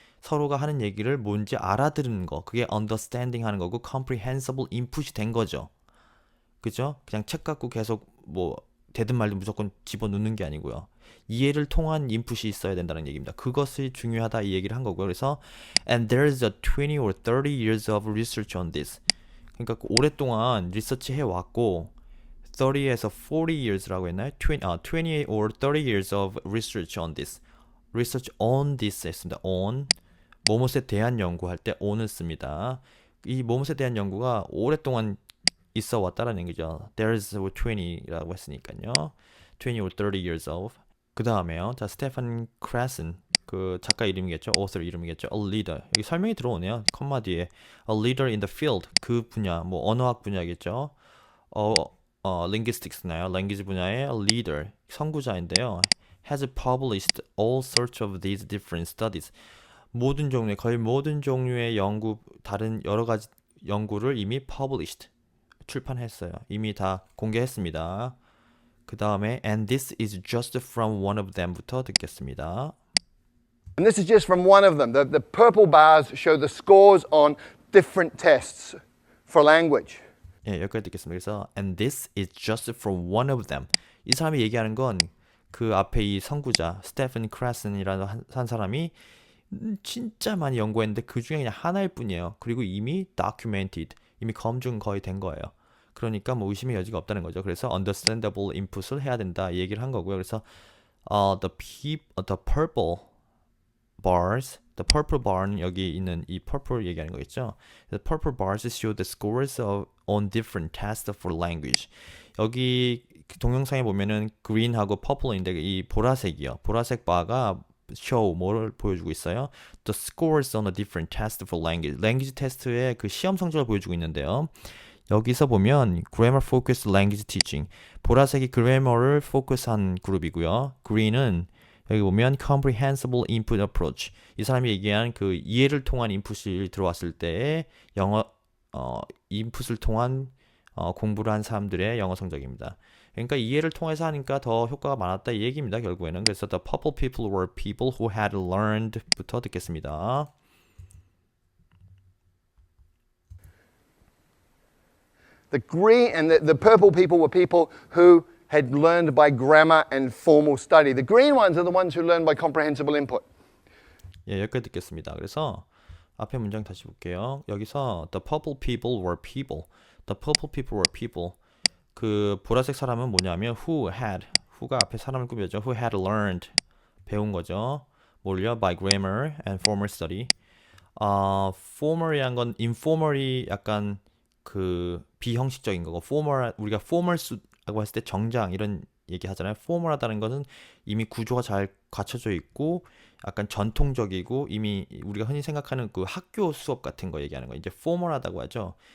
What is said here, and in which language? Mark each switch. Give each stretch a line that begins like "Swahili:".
Korean: 서로가 하는 얘기를 뭔지 알아들은 거. 그게 understanding 하는 거고 comprehensible input이 된 거죠. 그죠? 그냥 책 갖고 계속 뭐 되든 말든 무조건 집어넣는 게 아니고요. 이해를 통한 인풋이 있어야 된다는 얘기입니다. 그것이 중요하다 이 얘기를 한 거고요.
English: 그래서 and there's a 20 or 30 years of research on this.
Korean: 그러니까 오랫동안 리서치 해왔고 30에서 40 years라고 했나요?
English: 20 or 30 years of research on this. research on this 했습니다.
Korean: on 뭐뭇에 대한 연구할 때 on을 씁니다. 이 뭐뭇에 대한 연구가 오랫동안 있어 왔다라는 얘기죠. There's 20라고 했으니까요.
English: 20 or 30 years of.
Korean: 그 다음에요. 자, 스테판 크래슨 그 작가 이름이겠죠. author 이름이겠죠.
English: A leader.
Korean: 여기 설명이 들어오네요. 컴마 뒤에
English: a leader in the field.
Korean: 그 분야, 뭐 언어학 분야겠죠. linguistics나요.
English: language 분야의 a leader,
Korean: 선구자인데요.
English: has published all sorts of these different studies.
Korean: 모든 종류의, 거의 모든 종류의 연구, 다른 여러 가지 연구를 이미 published, 출판했어요. 이미 다 공개했습니다. 그 다음에
English: and this is just from one of them
Korean: 부터 듣겠습니다.
English: And this is just from one of them. The purple bars show the scores on different tests for language.
Korean: 예, 여기까지 듣겠습니다.
English: 그래서 and this is just from one of them.
Korean: 이 사람이 얘기하는 건 그 앞에 이 선구자 스테픈 크래슨이라는 한 사람이 진짜 많이 연구했는데 그 중에 그냥 하나일 뿐이에요. 그리고 이미 documented, 이미 검증 거의 된 거예요. 그러니까 뭐 의심의 여지가 없다는 거죠. 그래서 understandable input을 해야 된다 이 얘기를 한 거고요. 그래서
English: the purple bars,
Korean: the purple bar는 여기 있는 이 purple 얘기하는 거겠죠.
English: The purple bars show the scores on different tests for language.
Korean: 여기 동영상에 보면은 green하고 purple인데 이 보라색이요. 보라색 바가 show 뭐를 보여주고 있어요?
English: The scores on a different test for language.
Korean: language 테스트의 그 시험 성적을 보여주고 있는데요. 여기서 보면
English: grammar focused language teaching.
Korean: 보라색이 grammar를 포커스한 그룹이고요.
English: green은
Korean: 여기 보면
English: comprehensible input approach.
Korean: 이 사람이 얘기한 그 이해를 통한 인풋이 들어왔을 때의 영어 인풋을 통한 공부를 한 사람들의 영어 성적입니다. 그러니까 이해를 통해서 하니까 더 효과가 많았다 이 얘기입니다. 결국에는. 그래서
English: the purple people were people who had learned
Korean: 부터 듣겠습니다.
English: The green and the purple people were people who had learned by grammar and formal study. The green ones are the ones who learned by comprehensible input.
Korean: 예, 여기까지 듣겠습니다. 그래서 앞에 문장 다시 볼게요.
English: 여기서 the purple people were people. The purple people were people.
Korean: 그 보라색 사람은 뭐냐면 who가 앞에 사람을 꾸며죠.
English: who had learned
Korean: 배운 거죠. 뭘요?
English: by grammar and formal study.
Korean: formal이란 건 informal이 약간 그 비형식적인 거고 formal 우리가 formal라고 했을 때 정장 이런 얘기 하잖아요. formal하다는 것은 이미 구조가 잘 갖춰져 있고 약간 전통적이고 이미 우리가 흔히 생각하는 그 학교 수업 같은 거 얘기하는 거 이제 formal하다고 하죠.